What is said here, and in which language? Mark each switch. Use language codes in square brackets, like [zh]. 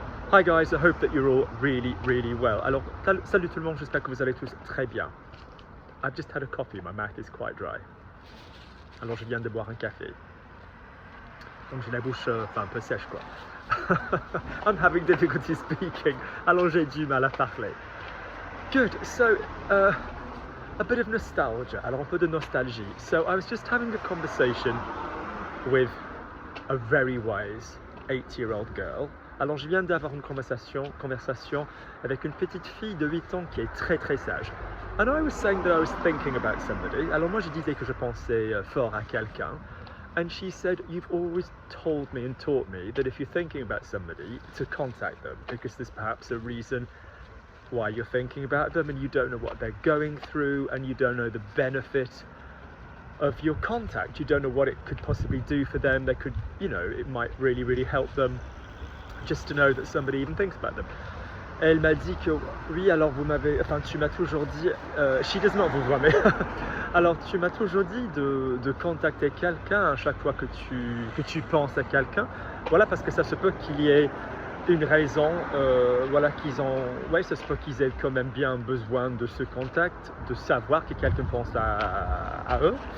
[en] Hi guys, I hope that you're all really well. [fr] Alors, salut tout le monde, j'espère que vous allez tous très bien. [en] I've just had a coffee, my mouth is quite dry. [fr] Alors je viens de boire un café. Donc j'ai la bouche un peu sèche quoi. [en] I'm having difficulty speaking. [fr] Alors j'ai du mal à parler. [en] Good, so a bit of nostalgia. [fr] Alors un peu de nostalgie. [en] So I was just having a conversation with a very wise 8-year-old girl. [fr] Alors je viens d'avoir une conversation avec une petite fille de 8 ans qui est très sage. [en] And I was saying that I was thinking about somebody. [fr] Alors moi je disais que je pensais fort à quelqu'un. [en] And she said, you've always told me and taught me that if you're thinking about somebody, to contact them, because there's perhaps a reason why you're thinking about them and you don't know what they're going through and you don't know the benefit of your contact. You don't know what it could possibly do for them. They could, you know, it might really help them just to know that somebody even thinks about them. [fr] Elle m'a dit que oui, alors tu m'as toujours dit, [en] she does not [fr] vous voir, mais alors tu m'as toujours dit de contacter quelqu'un à chaque fois que tu penses à quelqu'un. Voilà, parce que ça se peut qu'il y ait une raison, voilà, ça se peut qu'ils aient quand même bien besoin de ce contact, de savoir que quelqu'un pense à eux.